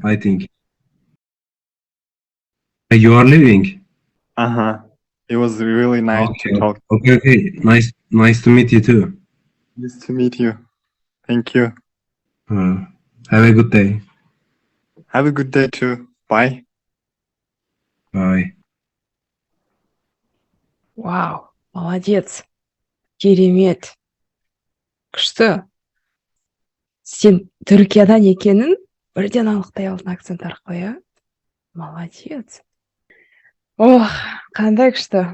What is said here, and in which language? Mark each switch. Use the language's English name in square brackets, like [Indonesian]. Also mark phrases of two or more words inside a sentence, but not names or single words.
[English] I think. You are living. It was really nice to talk. Okay. Nice to meet you too. Nice to meet you. Thank you. Have a good day. Have a good day too. Bye. Bye. [Russian] Вау, молодец. [Kazakh] Керемет. Күшті. сен Түркиядан екенін бірден анықтай алдың акцент арқылы, иә? Молодец. Ох, қандай күшті.